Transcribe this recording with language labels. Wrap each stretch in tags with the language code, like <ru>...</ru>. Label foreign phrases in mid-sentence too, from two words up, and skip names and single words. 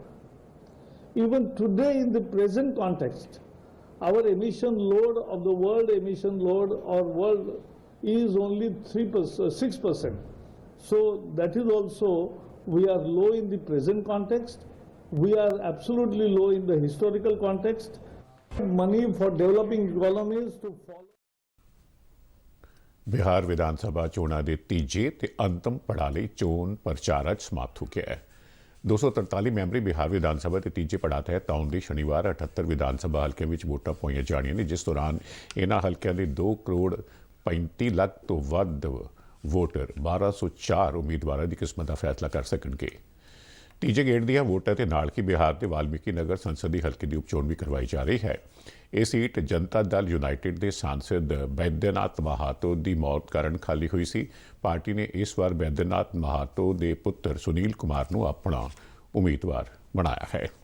<en>Even today in the present context, our emission load of the world emission load or world is only 3%, 6%. So that is also, we are low in the present context. We are absolutely low in the historical context. Money for developing economies to follow.</en> <pa>ਬਿਹਾਰ ਵਿਧਾਨਸਭਾ ਚੋਣੋਂ ਕੇ ਤੀਜੇ ਤੇ ਅੰਤਿਮ ਪੜਾਅ ਲਈ ਚੋਣ ਪ੍ਰਚਾਰ ਅੱਜ ਸਮਾਪਤ ਹੋ ਗਯਾ ਹੈ। 243 ਮੈਂਬਰੀ ਬਿਹਾਰ ਵਿਧਾਨਸਭਾ ਕੇ ਤੀਜੇ ਪੜਾਅ ਤਹਿਤ ਆਉਂਦੇ ਸ਼ਨੀਵਾਰ 78 ਵਿਧਾਨਸਭਾ ਹਲਕੋਂ ਮੇਂ ਵੋਟਾਂ ਪਾਈਆਂ ਜਾਣੀਆਂ ਨੇ, ਜਿਸ ਦੌਰਾਨ ਇਨ੍ਹਾਂ ਹਲਕੋਂ ਕੇ 2 ਕਰੋੜ 35 ਲੱਖ ਤੋ ਵੱਧ ਵੋਟਰ 1204 ਉਮੀਦਵਾਰਾਂ ਦੀ ਕਿਸਮਤ ਦਾ ਫੈਸਲਾ ਕਰ ਸਕਣਗੇ। ਤੀਜੇ ਗੇੜ ਦੀਆਂ ਵੋਟਾਂ ਦੇ ਨਾਲ ਹੀ ਬਿਹਾਰ ਦੇ ਵਾਲਮੀਕੀ ਨਗਰ ਸੰਸਦੀ ਹਲਕੇ ਦੀ ਉਪਚੋਣ ਵੀ ਕਰਵਾਈ ਜਾ ਰਹੀ ਹੈ। ਇਹ ਸੀਟ ਜਨਤਾ ਦਲ ਯੂਨਾਈਟਿਡ ਦੇ ਸਾਂਸਦ ਬੈਦਿਆਨਾਥ ਮਹਾਤੋ ਦੀ ਮੌਤ ਕਾਰਨ ਖਾਲੀ ਹੋਈ ਸੀ। ਪਾਰਟੀ ਨੇ ਇਸ ਵਾਰ ਬੈਦਿਆਨਾਥ ਮਹਾਤੋ ਦੇ ਪੁੱਤਰ ਸੁਨੀਲ ਕੁਮਾਰ ਨੂੰ ਆਪਣਾ ਉਮੀਦਵਾਰ ਬਣਾਇਆ ਹੈ।</pa>